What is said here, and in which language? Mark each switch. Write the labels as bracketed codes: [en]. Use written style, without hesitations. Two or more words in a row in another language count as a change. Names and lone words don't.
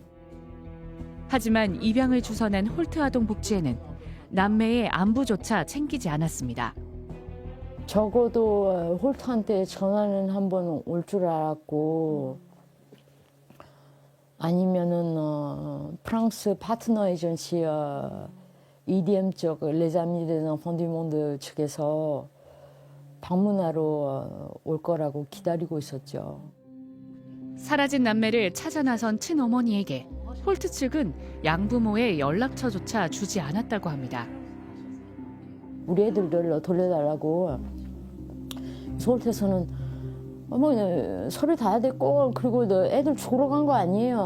[ko] 하지만 입양을 주선한 홀트 아동 복지회는 남매의 안부조차 챙기지 않았습니다. 적어도 홀트한테 전화는 한번 올 줄 알았고 아니면은 프랑스 파트너 에이전시 EDM 쪽 레자미 des enfants du monde 측에서 방문하러 올 거라고 기다리고 있었죠. 사라진 남매를 찾아 나선 친어머니에게 홀트 측은 양부모의 연락처조차 주지 않았다고 합니다. 우리 애들을 돌려달라고 서울에서는 서류 다 됐고 그리고 애들 죽으러 간 거 아니에요.